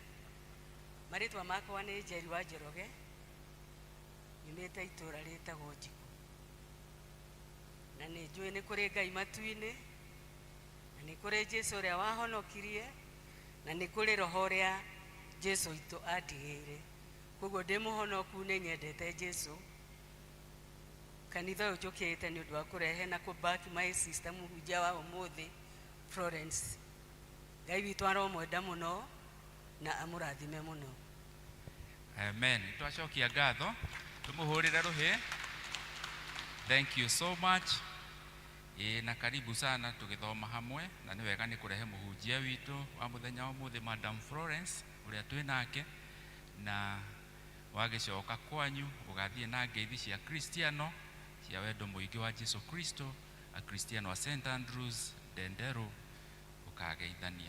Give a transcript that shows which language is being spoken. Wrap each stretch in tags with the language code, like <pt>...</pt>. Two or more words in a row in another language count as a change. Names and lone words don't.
<ki>Marĩtwa makwa nĩ Njeri wa Njoroge, nyumĩte itũra rĩtagwo Njiko, na nĩ njũĩ nĩ kũrĩ Ngai matu-inĩ, na nĩ kũrĩ Jesũ ũrĩa wahonokirie, na nĩ kũrĩ roho ũrĩa Jesũ itũ andigĩire. Koguo ndĩ mũhonoku nĩ nyendete Jesũ. Kanitha ũyũ njũkĩte nĩ ũndũ wa kũrehe na kũ-back</ki> <en>my sister</en> <ki>mũhunjia wa ũmũthĩ Florence. Ngai witũ aromwenda mũno na amũrathime mũno. Amen. Twacokia ngatho, tumuhũrĩre rũhĩ.</ki> <en>Thank you so much.</en> <ki>Na</ki> <sw>karibu sana</sw> <ki>tugithoma hamwe, na nĩ wega nĩ kũrehe mũhunjia witũ wa mũthenya wa ũmũthĩ Madam Florence ũrĩa twĩ nake, na wagĩcoka kwanyu ũgathiĩ na ngeithi cia Kristiano cia wendo mũingĩ wa Jesu Kristo, a Kristiano wa St Andrews Dendero ũkageithania.</ki>